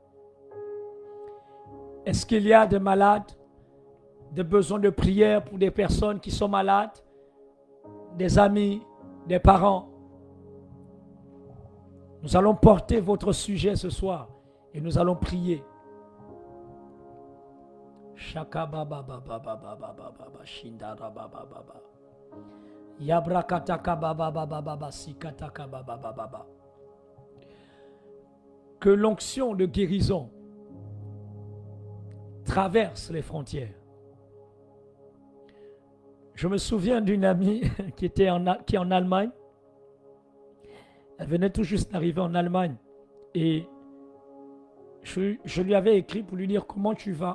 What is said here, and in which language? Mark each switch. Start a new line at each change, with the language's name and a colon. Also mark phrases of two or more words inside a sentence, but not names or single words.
French: Est-ce qu'il y a des malades, des besoins de prière pour des personnes qui sont malades, des amis, des parents? Nous allons porter votre sujet ce soir et nous allons prier. Shaka baba baba baba baba baba shindara baba baba. Yabrakataka baba baba baba sikataka baba baba. Que l'onction de guérison traverse les frontières. Je me souviens d'une amie qui est en Allemagne. Elle venait tout juste d'arriver en Allemagne et je lui avais écrit pour lui dire comment tu vas.